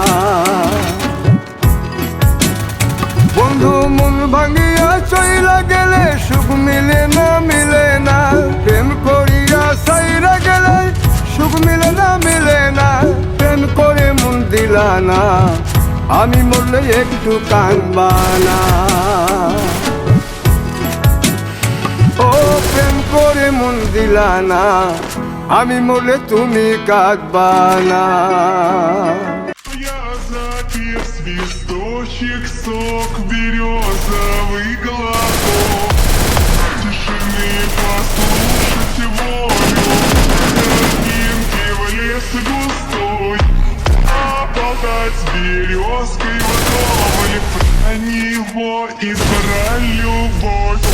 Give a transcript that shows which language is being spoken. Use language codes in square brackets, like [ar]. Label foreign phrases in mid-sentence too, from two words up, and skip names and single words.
[bn] বন্ধু মন ভাঙিয়া চইলা গেলে সুখ মিলে না, মিলে না, প্রেম করিয়া সাইরা গেলে সুখ মিলে না, মিলে না, প্রেম করে মন দিলা না, আমি মরলে একটু কাঁদবা না। ও প্রেম করে মন দিলা না, আমি মরলে তুমি কাঁদবা না। [ru] Свисточек, сок, березовый глоток, тишины послушать волю, тропинки в лес густой, поболтать с березкой вдоволь, про него избрать любовь.